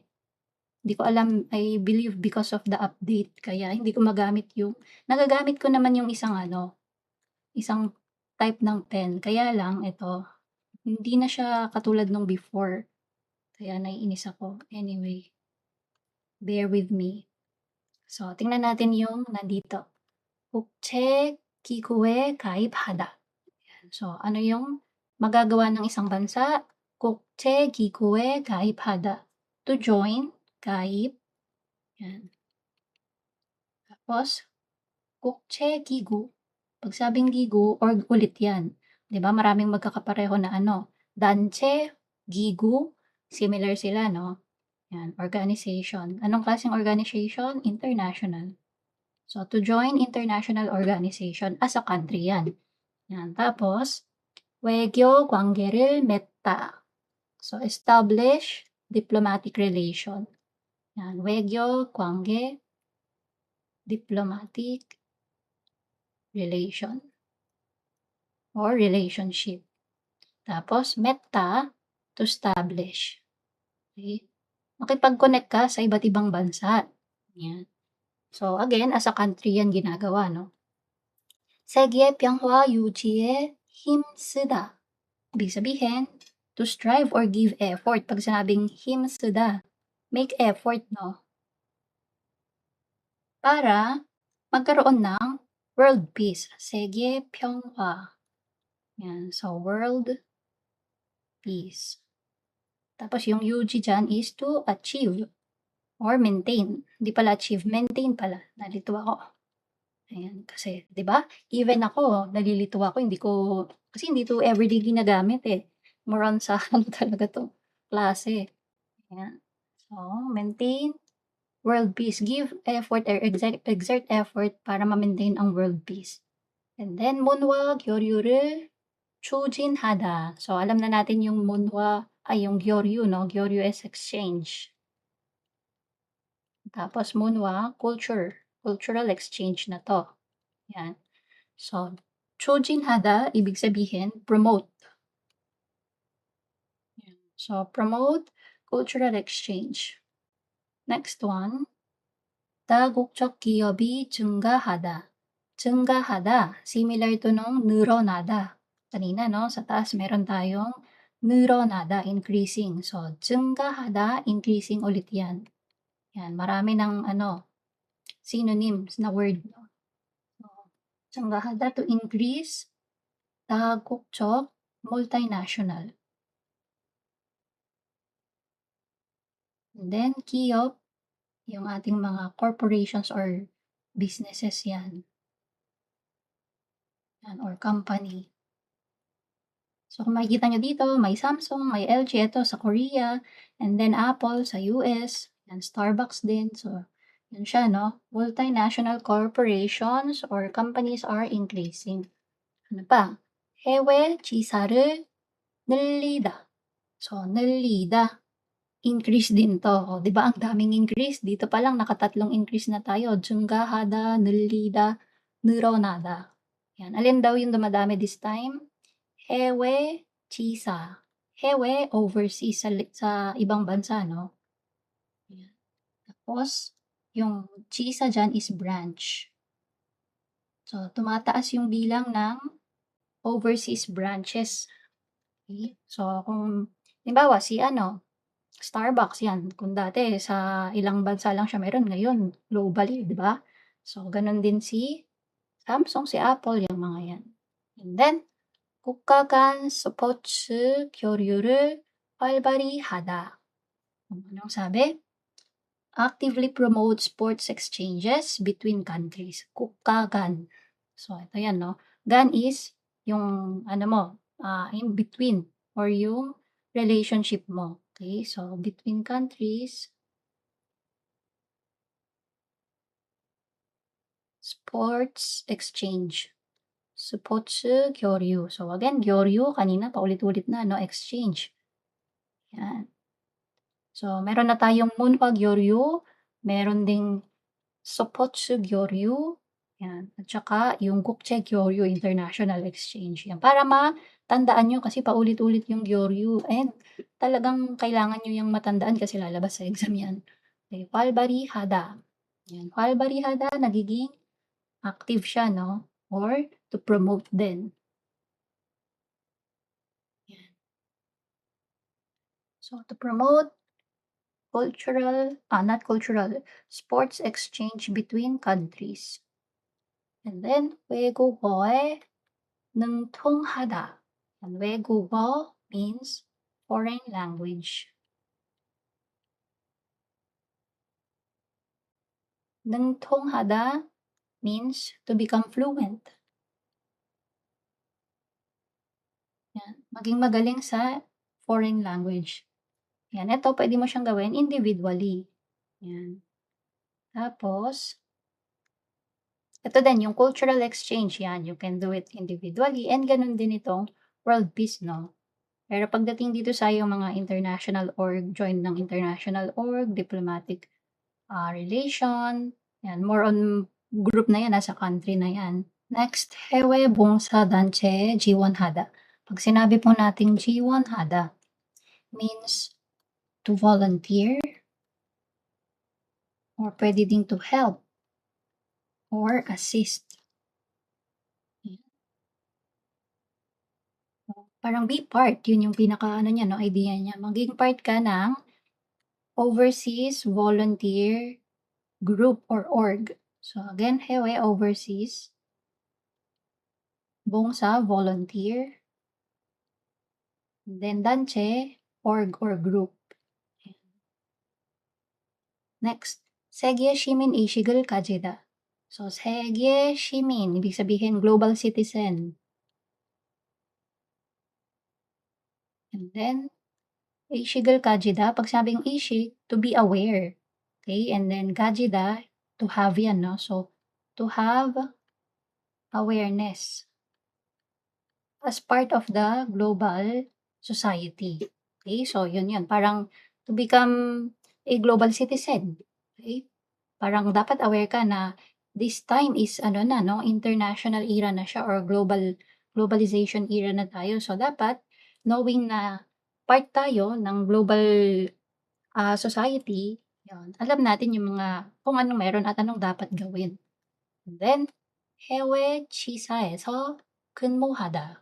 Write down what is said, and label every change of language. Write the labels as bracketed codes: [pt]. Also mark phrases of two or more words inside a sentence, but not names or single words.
[tl] Hindi ko alam, [en] I believe because of the update, [tl] kaya hindi ko magamit yung, nagagamit ko naman yung isang isang type ng pen. Kaya lang, ito, hindi na siya katulad nung before. Kaya naiinis ako. [en] Anyway, bear with me. [tl] So, tingnan natin yung nandito. [ko] 국제 기구에 가입하다. [tl] So, ano yung magagawa ng isang bansa? [ko] 국제 기구에 가입하다. [en] To join, [ko] 가입. [tl] Yan. Tapos, [ko] 국제 기구. [tl] Pag sabing gigu, org ulit yan. 'Di ba? Maraming magkakapareho na 단체, gigu, similar sila, no? Yan, organization. Anong klaseng organization? International. [en] So, to join international organization as a country yan. [tl] Yan. Tapos, [ko] 외교 관계를 맺다. [en] So, establish diplomatic relation. [tl] Yan. [ko] 외교 관계, [en] diplomatic relation or relationship. Tapos, meta, to establish. Okay? [tl] Makipag-connect ka sa iba't ibang bansa. Yan. [en] So, again, as a country [tl] yan ginagawa, [en] no? [ko] 세계 평화 유지에 힘쓰다. [tl] Ibig sabihin, [en] to strive or give effort. [tl] Pag sinabing 힘쓰다, [en] make effort, [tl] no? Para magkaroon ng [en] world peace. [tl] 세계 평화. [en] Yan. So, world peace. [tl] Tapos yung [en] UG dyan is to achieve or maintain. [tl] Hindi pala achieve, maintain pala. Nalito ako. Ayan, kasi 'di ba? Even ako, nalilito ako, kasi hindi to everyday ginagamit eh. [en] More on [tl] sa ano talaga 'to, klase. Ayan. [en] So, maintain world peace. Give effort or exert effort [tl] para ma-maintain ang [en] world peace. And then [ko] 문화 교류를 추진하다. [tl] So, alam na natin yung yung gyoryu, no? [en] Gyoryu is exchange. [tl] Tapos [en] cultural exchange [tl] na 'to. Yan. So, 추진하다, ibig sabihin, promote. Yan. [en] So, promote cultural exchange. Next one, [ko] 다국적 기업이 증가하다. 증가하다, [en] similar to [tl] nung 늘어나다. Kanina, no? Sa taas, meron tayong 늘어나다, [en] increasing. [tl] So, 증가하다, increasing ulit yan. Yan, marami ng synonyms na word. [en] No? So, 증가하다, to increase. [ko] 다국적, multinational. [en] And then, [ko] 기업, [tl] yung ating mga [en] corporations or businesses [tl] yan. Yan, [en] or company. [tl] So, kung makikita nyo dito, may Samsung, may LG, ito sa Korea, [en] and then [tl] Apple sa US, and Starbucks din. So, yun siya, no? [en] Multinational corporations or companies are increasing. [tl] Ano pa? [ko] 해외 지사를 늘리다. [tl] So, 늘리다. Increase din 'to, oh, 'di ba ang daming increase, dito pa lang nakatatlong increase na tayo, [ko] 증가하다, 늘리다, 늘어나다. [tl] Yan, alin daw yung dumadami [en] this time? [ko] 해외, 지사. [tl] Hewe, overseas sa ibang bansa, no? Yan. Tapos, yung chisa dyan is branch. So, tumataas yung bilang ng [en] overseas branches. Okay? [tl] So, kung, halimbawa, si Starbucks, yan. Kung dati sa ilang bansa lang siya meron, ngayon globally, di ba? So, ganun din si Samsung, si Apple, yung mga yan. [en] And then, [ko] 국가 간 스포츠 교류를 활발히 하다. [tl] Anong sabi? [en] Actively promote sports exchanges between countries. [ko] 국가 간. [tl] So, ito yan, no? Gan is yung, [en] in between or yung relationship mo. Okay? So, between countries, sports exchange. [ko] 스포츠 교류. [tl] So, again, 교류, kanina paulit-ulit na, no? Exchange. Yan. So, meron na tayong [ko] 문화 교류, [tl] meron ding [ko] 스포츠 교류, [tl] yan. At saka yung [ko] 국제 교류, [en] international exchange. Yan. [tl] Para matandaan nyo kasi paulit-ulit yung 교류 and talagang kailangan nyo yung matandaan kasi lalabas sa exam yan. [ko] Okay, 활발히 하다. Yan. 활발히 하다, [tl] nagiging active siya, no? [en] Or to promote din. Yan. So, to promote sports exchange between countries. And then, [ko] 외국어에 능통하다. [en] And 외국어 means foreign language. 능통하다 means to become fluent. [tl] Yan. Maging magaling sa [en] foreign language. [tl] Yan. Ito, pwede mo siyang gawin individually. Yan. Tapos, ito din, yung [en] cultural exchange, [tl] yan. [en] You can do it individually and [tl] ganun din itong [en] world peace, no? [tl] Pero pagdating dito sa yung mga [en] international org, [tl] join ng [en] international org, diplomatic relation, [tl] yan, [en] more on group [tl] na yan, nasa country na yan. [en] Next, [ko] 해외 봉사 단체 지원하다. [tl] Pag sinabi po nating 지원하다, [en] means to volunteer, or [tl] pwede ding [en] to help, or assist. [tl] Parang [en] be part, [tl] yun yung pinaka niya, no, idea niya. Maging part ka ng [en] overseas volunteer group or org. So again, hewe, overseas. Bongsa, volunteer. Then 단체, org or group. Next, [ko] 세계 시민 의식을 가지다. So 세계 시민, [tl] ibig sabihin [en] global citizen. And then, [ko] 의식을 가지다, [tl] pag sabing 의식, [en] to be aware. Okay, and then 가지다, to have yan, no? So, to have awareness as part of the global society. Okay, so yun. Parang to become a global citizen. [tl] Okay, parang dapat aware ka na [en] this time is international era [tl] na siya or [en] globalization era [tl] na tayo. So dapat knowing na part tayo ng [en] global society, [tl] yun, alam natin yung mga kung anong meron at anong dapat gawin. [en] And then, [ko] 해외 지사에서 근무하다.